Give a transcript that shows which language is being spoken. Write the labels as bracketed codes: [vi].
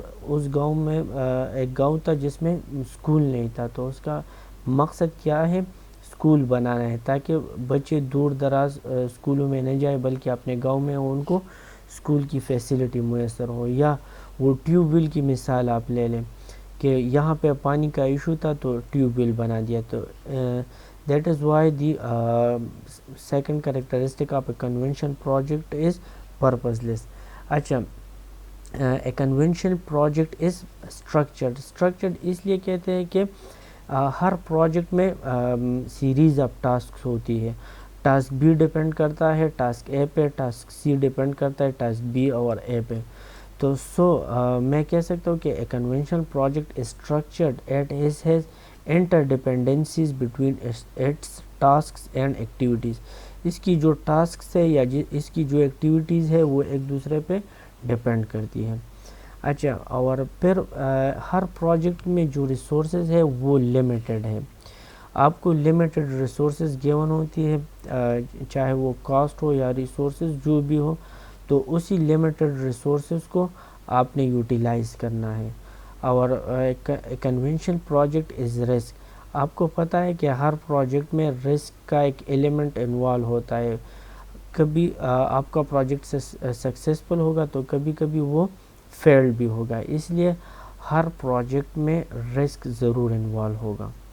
[ur] تو اس گاؤں میں ایک گاؤں تھا جس میں اسکول نہیں تھا, تو اس کا مقصد کیا ہے, اسکول بنانا ہے, تاکہ بچے دور دراز اسکولوں میں نہ جائے بلکہ اپنے گاؤں میں ان کو اسکول کی فیسلٹی میسر ہو. یا وہ ٹیوب ویل کی مثال آپ لے لیں کہ یہاں پہ پانی کا ایشو تھا تو ٹیوب ویل بنا دیا. [en] تو that is why the second characteristic of a conventional project is purposeless. اچھا, a conventional project is structured. [ur] Structured اس لیے کہتے ہیں کہ ہر پروجیکٹ میں سیریز آف ٹاسکس ہوتی ہے. ٹاسک بی ڈیپینڈ کرتا ہے ٹاسک اے پہ, ٹاسک سی ڈیپینڈ کرتا ہے ٹاسک بی اور اے پہ. تو میں کہہ سکتا ہوں کہ [en] A conventional project is structured it is has interdependencies between its tasks and activities. [ur] اس کی جو ٹاسکس ہے یا اس کی جو ایکٹیویٹیز ہے وہ ایک دوسرے پہ ڈیپینڈ کرتی ہے. اچھا, اور پھر ہر پروجیکٹ میں جو ریسورسز ہے وہ لمیٹڈ ہے. آپ کو لمیٹڈ ریسورسز گیون ہوتی ہے, چاہے وہ کاسٹ ہو یا ریسورسز جو بھی ہو, تو اسی لمیٹڈ ریسورسز کو آپ نے یوٹیلائز کرنا ہے. [en] اور conventional project is risk. [ur] آپ کو پتہ ہے کہ ہر پروجیکٹ میں رسک کا ایک ایلیمنٹ انوالو ہوتا ہے. کبھی آپ کا پروجیکٹ سکسیزفل ہوگا تو کبھی کبھی وہ فیلڈ بھی ہوگا. اس لیے ہر پروجیکٹ میں رسک ضرور انوالو ہوگا.